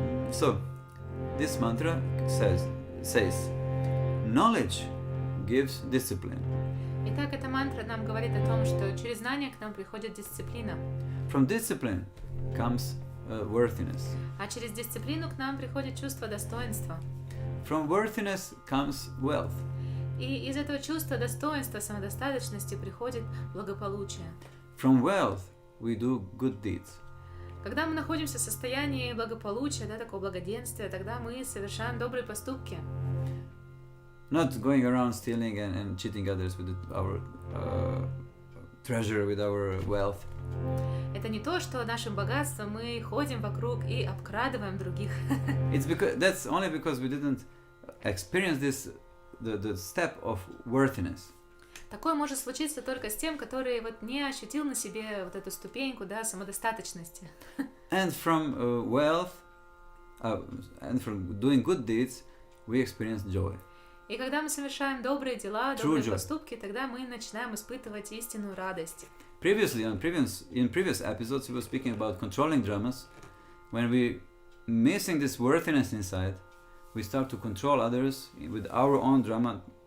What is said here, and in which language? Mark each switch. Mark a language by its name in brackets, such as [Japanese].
[English] So, this mantra says, knowledge gives discipline. [Russian] Итак, эта мантра нам говорит о том, что через знание к нам приходит дисциплина. [English] From discipline comes worthiness. [Russian] А через дисциплину к нам приходит чувство достоинства. [English] From worthiness comes wealth. [Russian] И из этого чувства достоинства, самодостаточности приходит благополучие. [English] From wealth we do good deeds. [Russian] Когда мы находимся в состоянии благополучия, да, такого благоденствия, тогда мы совершаем добрые поступки. [English] Not going around stealing and cheating others with our treasure, with our wealth. [Russian] Это не то, что нашим богатством мы ходим вокруг и обкрадываем других. [English] That's only because we didn't experience the step of worthiness. [Russian] Такое может случиться только с тем, который вот не ощутил на себе вот эту ступеньку, да, самодостаточности. [English] And from wealth, and from doing good deeds, we experience joy. [Russian] И когда мы совершаем добрые дела, добрые поступки, тогда мы начинаем испытывать истинную радость. [English] Previously, in previous episodes, we were speaking about controlling dramas. When we missing this worthiness inside, we start to control others with our own drama.